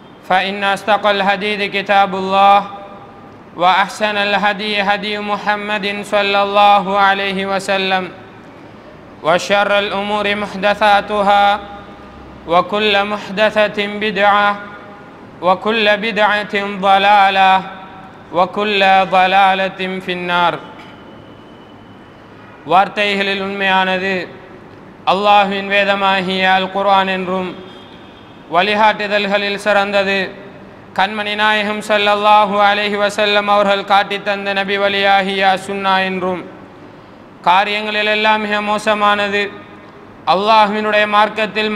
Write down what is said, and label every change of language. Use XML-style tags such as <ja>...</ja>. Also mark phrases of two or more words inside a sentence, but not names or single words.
<ar>فإن أصدق الحديث كتاب الله وأحسن الهدي هدي محمد صلى الله عليه وسلم وشر الأمور محدثاتها وكل محدثة بدعة وكل بدعة ضلالة وكل ضلالة في النار.</ar> <ta>வார்த்தைகளில் உண்மையானது அல்லாஹ்வின் வேதமாகிய அல் குர்ஆன் என்றும் வழிகாட்டுதல்களில் சிறந்தது கண்மணி நாயகம்</ta> <ar>صلى الله عليه وسلم</ar> <ta>அவர்கள் காட்டித் தந்த நபி வழியாகிய சுன்னா என்றும் காரியங்களிலெல்லாம் மிக மோசமானது அல்லாஹ்வினுடைய மார்க்கத்தில்</ta>